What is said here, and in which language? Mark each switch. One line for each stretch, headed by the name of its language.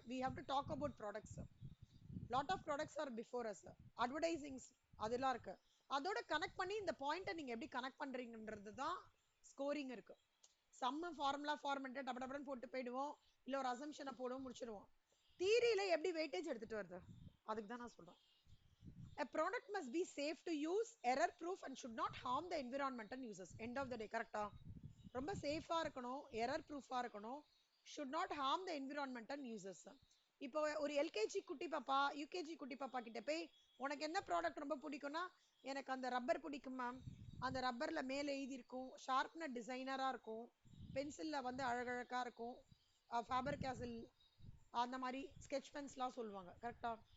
English: We have to talk about products. Lot of products are before us.
Tamil: அட்வர்டைசிங்ஸ் அதெல்லாம் இருக்கு. அதோட connect பண்ணி இந்த பாயிண்ட்டை நீங்க எப்படி கனெக்ட் பண்றீங்கன்றது தான் ஸ்கோரிங் இருக்கு. சம்ம ஃபார்முலா ஃபார்மெட்டை டபடபடன் போட்டு போயிடுவோம், இல்லை ஒரு அசம்ஷனை போடுவோம், முடிச்சிடுவோம். தியரியில எப்படி வெயிட்டேஜ் எடுத்துட்டு வருது, அதுக்கு தான் நான் சொல்றேன்.
English: A product must be safe to use, error proof and should not harm the environment and users. End of the day. கரெக்டா?
Tamil: ரொம்ப சேஃபா இருக்கணும், எரர் ப்ரூஃபா இருக்கணும்,
English: should not harm the environment and users.
Tamil: இப்போ ஒரு எல்கேஜி குட்டி பாப்பா யூகேஜி குட்டி பாப்பா கிட்ட போய் உனக்கு என்ன ப்ராடக்ட் ரொம்ப பிடிக்கும்னா, எனக்கு அந்த ரப்பர் பிடிக்கும் மேம், அந்த ரப்பர்ல மேலே எழுதி இருக்கும், ஷார்ப்னர் டிசைனரா இருக்கும், பென்சில்ல வந்து அழகழகா இருக்கும், ஃபேபர் கேசல் அந்த மாதிரி ஸ்கெட்ச் பென்ஸ்லாம் சொல்லுவாங்க. கரெக்டா?